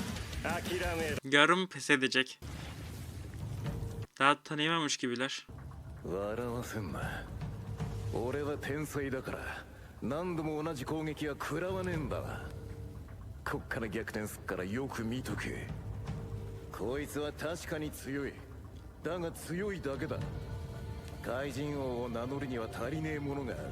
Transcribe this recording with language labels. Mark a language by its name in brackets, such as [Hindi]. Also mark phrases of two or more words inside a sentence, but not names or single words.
[Japanese] 諦めろ。 [Turkish] Yarın pes edecek. Daha tanıyamamış gibiler. [Japanese] 笑わせんな。俺は天才だから何度も同じ攻撃は食らわねえんだわ。こっから逆転すっからよく見とけ。こいつは確かに強い。だが強いだけだ。怪人王を名乗るには足りねえものがある。